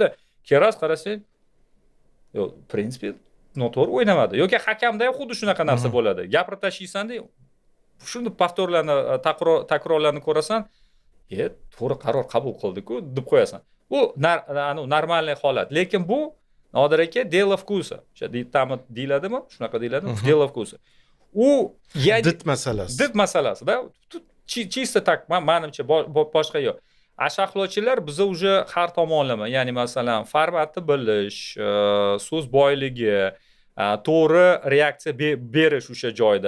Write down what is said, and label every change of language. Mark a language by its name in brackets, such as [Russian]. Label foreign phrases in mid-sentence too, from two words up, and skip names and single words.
[Uzbek] Keras qarasang, yo'q, prinsipе, noto'g'ri o'ynamadi. Yoki hakamda ham xuddi shunaqa narsa bo'ladi. Gapirib tashlaysan-da, shunda повторlarni, takrorlarni ko'rasan, to'g'ri qaror qabul qildi-ku deb qo'yasan. Bu normalniy holat. Lekin bu Nodir aka [Russian] дело вкуса. [Uzbek] O'sha deyiladimi? Shunaqa deyiladimi? [Russian] Дело вкуса. [Uzbek] U did masalasi. Did masalasi-da. [Russian] Чисто так, [Uzbek] menimcha boshqa yo'q. Sharhlovchilar biza уже har tomonlama, ya'ni masalan, formatni bilish, so'z boyligi, to'g'ri reaksiya berish o'sha joyda.